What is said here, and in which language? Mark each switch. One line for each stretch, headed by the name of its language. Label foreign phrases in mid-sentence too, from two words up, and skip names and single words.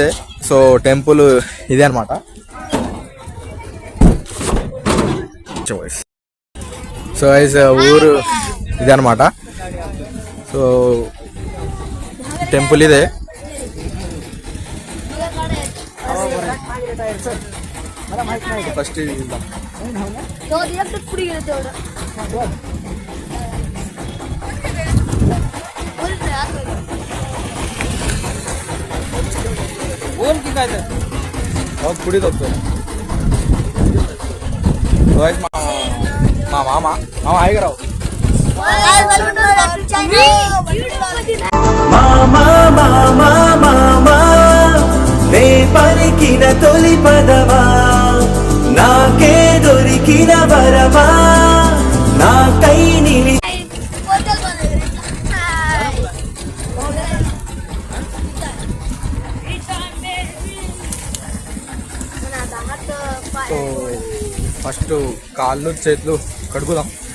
Telugu: సో టెంపుల్ ఇదే అనమాట. సో ఊరు ఇదే అనమాట. సో టెంపుల్ ఇదే.
Marathi: फर्स्ट बोल की काय तर पुढे जातो मामा मामा आहे का राव
Telugu: మామా మామా మామా నే పలికిన తొలి పదమా నాకే దొరికిన వరమా నాకై నిలి సో ఫస్ట్ కాళ్ళు చేతులు కడుగుదాం